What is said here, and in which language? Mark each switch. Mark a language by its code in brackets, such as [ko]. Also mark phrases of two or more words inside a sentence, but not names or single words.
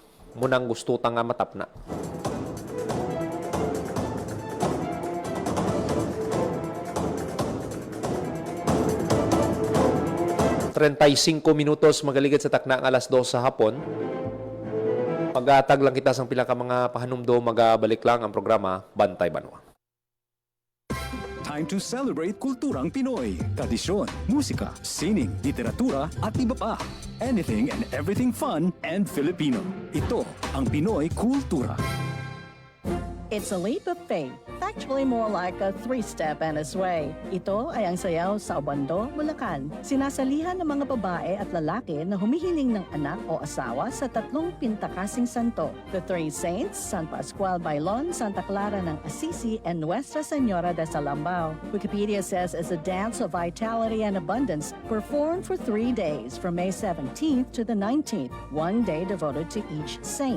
[hil] Munang gusto ta nga matapna. Minutos magaligid sa takna ng alas 2 sa hapon. Pag-atag lang kita sang pila ka mga pahanumdo, magabalik lang ang programa Bantay Banwa. [en] Time to celebrate [tl] kulturang Pinoy. Tradisyon, musika, sining, literatura at iba pa. [en] Anything and everything fun and Filipino. [tl] Ito ang Pinoy Kultura. [en] It's a leap of faith. Actually more like a three-step and a sway. [tl] Ito ay ang sayaw sa Obando, Bulacan. Sinasalihan ng mga babae at lalaki na humihiling ng anak o asawa sa tatlong pintakasing santo. [en] The Three Saints, San Pascual Bailon, Santa Clara ng Assisi, and Nuestra Señora de Salambao. Wikipedia says it's a dance of vitality and abundance performed for 3 days from May 17th to the 19th, 1 day devoted to each saint.